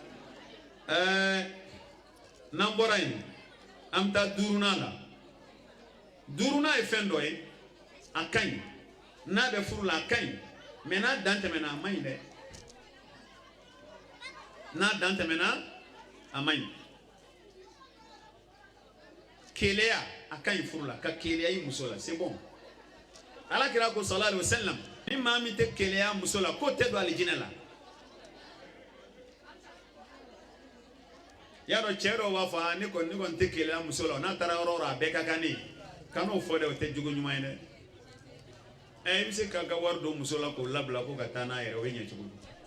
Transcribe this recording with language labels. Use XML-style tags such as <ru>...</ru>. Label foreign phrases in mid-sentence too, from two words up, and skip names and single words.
<bm>n'an bɔra yen an bɛ taa duurunan la duurunan ye fɛn dɔ ye a ka ɲi n'a bɛ furu la a ka ɲi mais n'a dan tɛmɛna a man ɲi dɛ n'a dan tɛmɛna a man ɲi keleya a ka ɲi furu la ka keleya i muso la</bm> <fr>c'est bon</fr> <bm>alakira ko</bm> <ar>صلى الله عليه وسلم</ar> <bm>ni maa min tɛ keleya muso la ko tɛ don alijinɛ la y'a dɔn cɛ dɔw b'a fɔ ne kɔni tɛ keleya muso la n'a taara yɔrɔ o yɔrɔ a bɛɛ ka kan ne ye kan'o fɔ dɛ o tɛ jogo ɲuman ye dɛ i bɛ se k'a ka wari don muso la k'o labila ko ka taa n'a yɛrɛ o ye ɲɛ cogo di</bm>